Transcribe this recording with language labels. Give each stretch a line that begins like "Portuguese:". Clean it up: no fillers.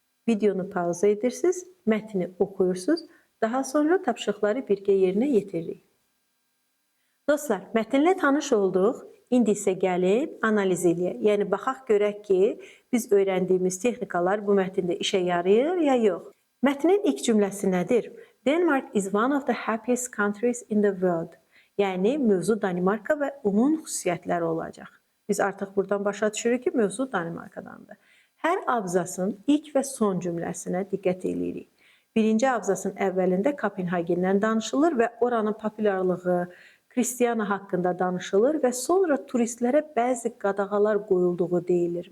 Azerbaijani: Videonu pauza edirsiniz, mətni oxuyursunuz, daha sonra tapşırıqları birgə yerinə yetiririk. Dostlar, mətnlə tanış olduq. İndi isə gəlin analiz edək. Yəni, baxaq görək ki, biz öyrəndiyimiz texnikalar bu mətndə işə yarayır ya yox. Mətnin ilk cümləsi nədir?
English: Denmark is one of the happiest countries in the world.
Azerbaijani: Yəni, mövzu Danimarka və onun xüsusiyyətləri olacaq. Biz artıq buradan başa düşürük ki, mövzu Danimarkadandır. Hər abzasın ilk və son cümləsinə diqqət edirik. Birinci abzasın əvvəlində Kopenhagendən danışılır və oranın populyarlığı, Kristiana haqqında danışılır və sonra turistlərə bəzi qadağalar qoyulduğu deyilir.